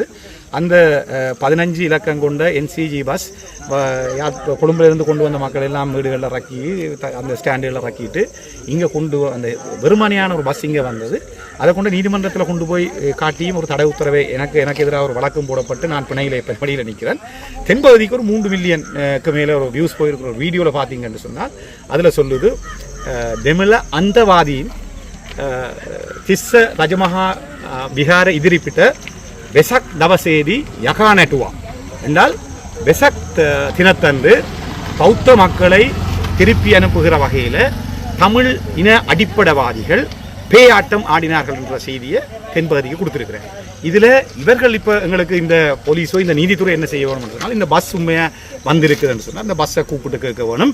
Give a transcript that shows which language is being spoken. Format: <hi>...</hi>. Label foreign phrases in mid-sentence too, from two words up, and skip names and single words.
<ta>அந்த 15 இலக்கம் கொண்ட என்சிஜி பஸ் கொழும்பிலிருந்து கொண்டு வந்த மக்கள் எல்லாம் வீடுகளில் இறக்கி அந்த ஸ்டாண்டுகளில் இறக்கிட்டு இங்கே அந்த வெறுமனையான ஒரு பஸ் இங்கே வந்தது. அதை கொண்டு நீதிமன்றத்தில் கொண்டு போய் காட்டியும் ஒரு தடை உத்தரவை எனக்கு எதிராக ஒரு வழக்கம் போடப்பட்டு நான் பிணையில் நிற்கிறேன். தென்பகுதிக்கு ஒரு 3 மில்லியனுக்கு மேலே ஒரு வியூஸ் போயிருக்கிற ஒரு வீடியோவில் பார்த்தீங்கன்னு சொன்னால் அதில் சொல்லுது</ta> <si>දෙමළ අන්තවාදීන් තිස්ස රජමහා විහාර ඉදිරිපිට වෙසක් දවසේදී යකා නැටුවා.</si> <ta>என்றால் வெசக் தினத்தன்று பௌத்த மக்களை திருப்பி அனுப்புகிற வகையில் தமிழ் இன அடிப்படைவாதிகள் பேயாட்டம் ஆடினார்கள் என்ற செய்தியை தென்பகுதிக்கு கொடுத்துருக்குறேன். இதில் இவர்கள் இப்போ எங்களுக்கு இந்த போலீஸோ இந்த நீதித்துறை என்ன செய்ய வேணும்ன்றதுனால இந்த பஸ் உண்மையாக வந்திருக்குதுன்னு சொன்னால் அந்த பஸ்ஸை கூப்பிட்டு கேட்க வேணும்.</ta>